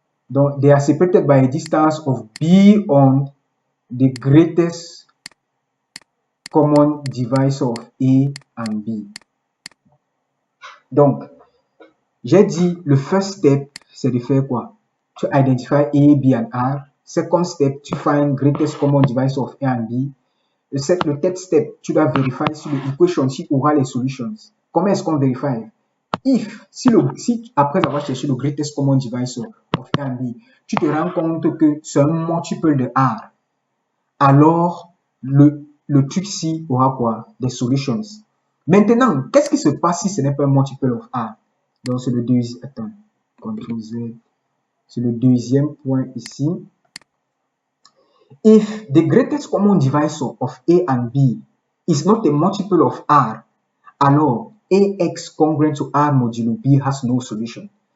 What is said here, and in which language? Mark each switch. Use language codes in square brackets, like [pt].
[en] Donc, they are separated by a distance of beyond the greatest common divisor of A and B. [fr] Donc, j'ai dit, le first step, c'est de faire quoi? [en] To identify A, B and R. Second step, to find greatest common divisor of A and B. [fr] Le third step, tu dois vérifier si l'équation ci aura les solutions. Comment est-ce qu'on vérifie? Si après avoir cherché le greatest common divisor of A and B, tu te rends compte que c'est un multiple de R, alors le truc ci aura quoi? Des solutions. Maintenant, qu'est-ce qui se passe si ce n'est pas un multiple of R? Donc, c'est le deuxième. Attends, CTRL Z. C'est le deuxième point ici. [en] If the greatest common divisor of A and B is not a multiple of R, alors AX congruent to R modulo B has no solution.